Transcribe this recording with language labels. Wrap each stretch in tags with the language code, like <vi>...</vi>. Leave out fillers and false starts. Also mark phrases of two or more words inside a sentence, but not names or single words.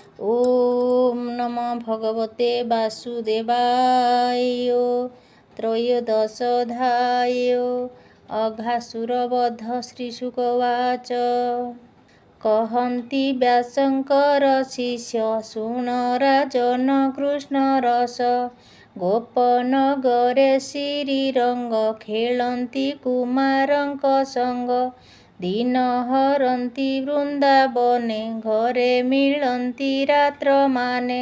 <sa>ओम नमो भगवते वासुदेवाय। त्रयोदशोऽध्याय। अघासुरवध।</sa> <or>श्रीशुकवाच। କହନ୍ତି ବ୍ୟାସଙ୍କର ଶିଷ୍ୟ ଶୁଣ ରାଜନ କୃଷ୍ଣ ରସ। ଗୋପନଗରେ ଶ୍ରୀରଙ୍ଗ ଖେଳନ୍ତି କୁମାରଙ୍କ ସଙ୍ଗ। ଦିନ ହରନ୍ତି ବୃନ୍ଦାବନେ ଘରେ ମିଳନ୍ତି ରାତ୍ରମାନେ।</or>